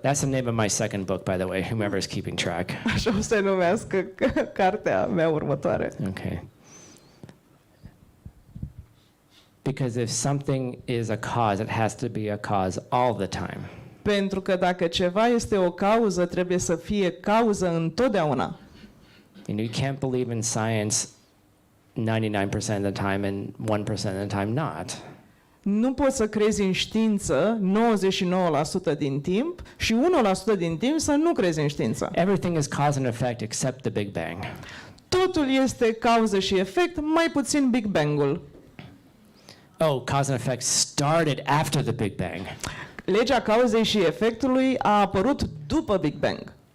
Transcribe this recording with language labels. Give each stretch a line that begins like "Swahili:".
English: That's the name of my second book, by the way, whomever is keeping track.
Romanian: Așa o să se numească cartea mea următoare.
English: Okay. Because if something is a cause, it has to be a cause all the time.
Romanian: Pentru că dacă ceva este o cauză, trebuie să fie cauză întotdeauna.
English: You can't believe in science 99% of the time and 1% of the time not.
Romanian: Nu poți să crezi în știință 99% din timp și 1% din timp să nu crezi în știință.
English: Everything is cause and effect except the Big Bang.
Romanian: Totul este cauză și efect, mai puțin Big Bang-ul.
English: Oh, cause and effect started after the Big Bang.
Romanian: Legea cauzei și efectului a apărut după Big Bang.